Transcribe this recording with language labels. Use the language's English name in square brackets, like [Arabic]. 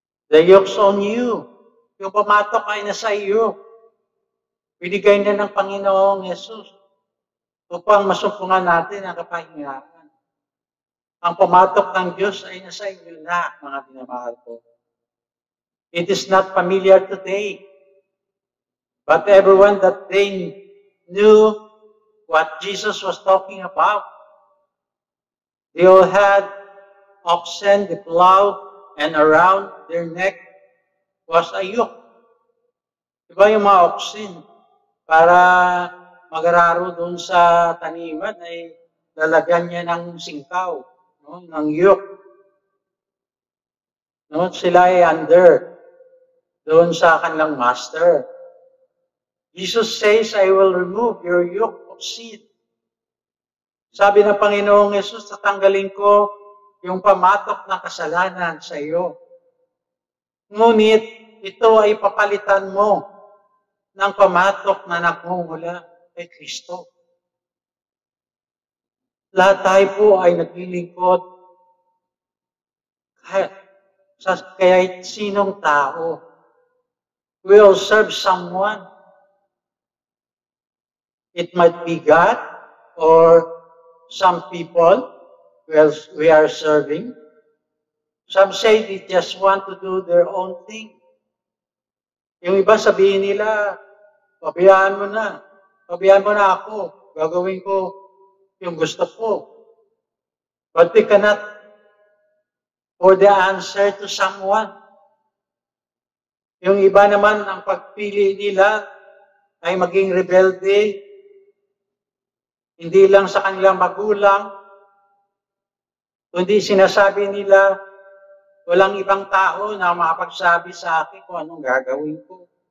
[English] The yoke's on you. [Filipino] Yung pamatok ay nasa iyo. Binigay na ng Panginoong Yesus upang masumpungan natin ang kapahingahan. Ang pamatok ng Diyos ay nasa iyo na, mga minamahal ko. [English] It is not familiar today. But everyone that they knew what Jesus was talking about, they all had oxen, the plow, and around their neck was a yoke. [Filipino] Diba yung mga oxen, para magararo doon sa taniman, ay lalagyan niya ng singkaw, no? Ng yoke. No? Sila ay under doon sa kanilang master. [English] Jesus says, I will remove your yoke of sin. [Filipino] Sabi ng Panginoong Yesus, tatanggalin ko yung pamatok ng kasalanan sa iyo. Ngunit, ito ay papalitan mo ng pamatok na nagmumula kay Kristo. Lahat tayo po ay naglilingkod kahit sinong tao. [English] We all serve someone. It might be God or some people we are serving. Some say they just want to do their own thing. [Filipino] Yung iba sabihin nila, pabayaan mo na ako, gagawin ko yung gusto ko. [English] But we cannot pour the answer to someone. [Filipino] Yung iba naman, ang pagpili nila ay maging rebelde, hindi lang sa kanilang magulang, kundi sinasabi nila, walang ibang tao na makapagsabi sa akin kung anong gagawin ko.